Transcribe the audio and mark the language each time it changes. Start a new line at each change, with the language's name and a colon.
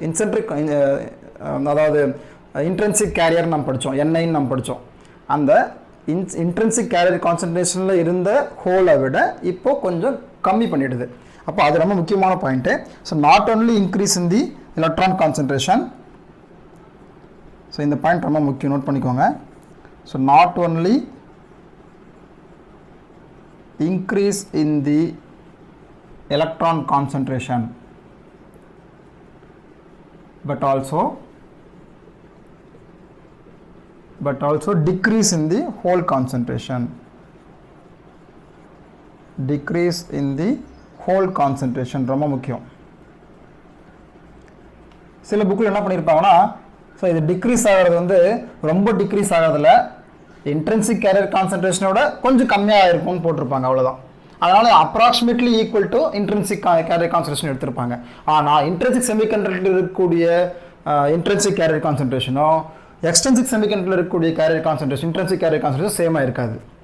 Tamil: இன்சென்ட்ரிக் அதாவது intrinsic carrier நம்ம படித்தோம், என்ஐன்னு நம்ம படித்தோம். அந்த இன்ட்ரின்சிக் கேரியர் கான்சன்ட்ரேஷனில் இருந்த ஹோலை விட இப்போ கொஞ்சம் கம்மி பண்ணிடுது. அப்போ அது ரொம்ப முக்கியமான point.
English: So not only increase in the electron concentration.
Tamil: So இந்த பாயிண்ட் ரொம்ப முக்கியம், நோட் பண்ணிக்கோங்க.
English: So not only increase in the electron concentration but also decrease in the hole concentration. Decrease in the hole concentration
Tamil: ரொம்ப முக்கியம். சில புக்கில் என்ன பண்ணியிருப்பாங்கன்னா, so இது டிக்ரீஸ் ஆகிறது வந்து ரொம்ப டிக்ரீஸ் ஆகிறதுல இன்ட்ரின்சிக் கேரியர் கான்சன்ட்ரேஷனோட கொஞ்சம் கம்மியாக இருக்கும்னு போட்டிருப்பாங்க, அவ்வளோதான்.
English: அதனால் approximately equal to intrinsic carrier concentration
Tamil: எடுத்திருப்பாங்க. ஆனால் இன்ட்ரின்சிக் செமிகண்டக்டரில் இருக்கக்கூடிய இன்ட்ரின்சிக் கேரியர் கான்சன்ட்ரேஷனோ எக்ஸ்ட்ரின்சிக் செமிகண்டக்டரில் இருக்கக்கூடிய carrier concentration intrinsic carrier concentration சேமாக இருக்காது.